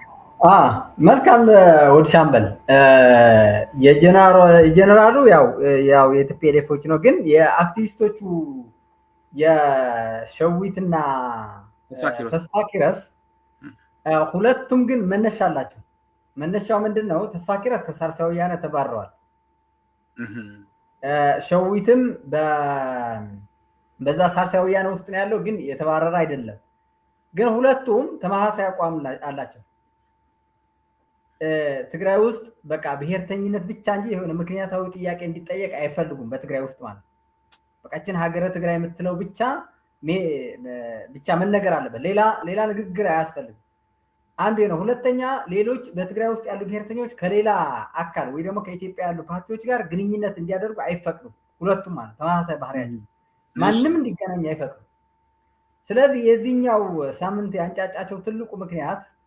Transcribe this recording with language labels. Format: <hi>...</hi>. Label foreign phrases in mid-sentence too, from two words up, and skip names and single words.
<am>መልካም ወድ ሻምበል የጀነራሉ ያው የቲፒኤልኤፎች ነው፣ ግን የአክቲቪስቶቹ የሸዊትና ተስፋ ኪረስ ሁለቱም ግን መነሻ አላቸው። መነሻው ምንድነው? ተስፋ ኪረስ ከሳልሳይ ወያነ ተባረዋል። ሸዊትም በዛ ሳልሳይ ወያነ ውስጥ ነው ያለው፣ ግን የተባረረ አይደለም። ግን ሁለቱም ተመሳሳይ አቋም አላቸው። ትግራይ ውስጥ በቃ ብሔርተኝነት ብቻ እንጂ የሆነ ምክንያታዊ ጥያቄ እንዲጠየቅ አይፈልጉም። በትግራይ ውስጥ ማለት በቃችን ሀገረ ትግራይ የምትለው ብቻ መነገር አለበት። ሌላ ንግግር አያስፈልግም። አንዱ ነው። ሁለተኛ ሌሎች በትግራይ ውስጥ ያሉ ብሔርተኞች ከሌላ አካል ወይ ደግሞ ከኢትዮጵያ ያሉ ፓርቲዎች ጋር ግንኙነት እንዲያደርጉ አይፈቅዱም። ሁለቱም ማለት ተመሳሳይ ባህሪያቸው ማንም እንዲገናኝ አይፈቅዱም። ስለዚህ የዚህኛው ሳምንት ያንጫጫቸው ትልቁ ምክንያት</am>